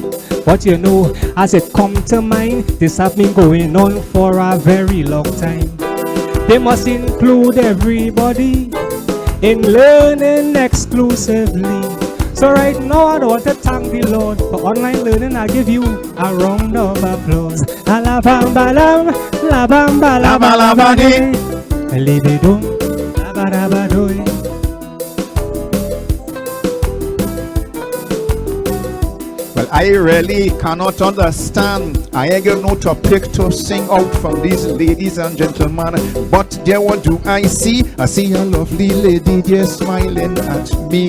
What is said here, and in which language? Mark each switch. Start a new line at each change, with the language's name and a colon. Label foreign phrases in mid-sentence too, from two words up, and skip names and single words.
English: But you know, as it come to mind, this have been going on for a very long time. They must include everybody in learning exclusively. So right now I don't want to thank the Lord for online learning. I give you a round of applause. Alabam, labamba, labalabade, libidum, labarabadoy. Well, I really cannot understand. I ain't got no topic to sing out from these ladies and gentlemen. But there, what do I see? I see a lovely lady just smiling at me.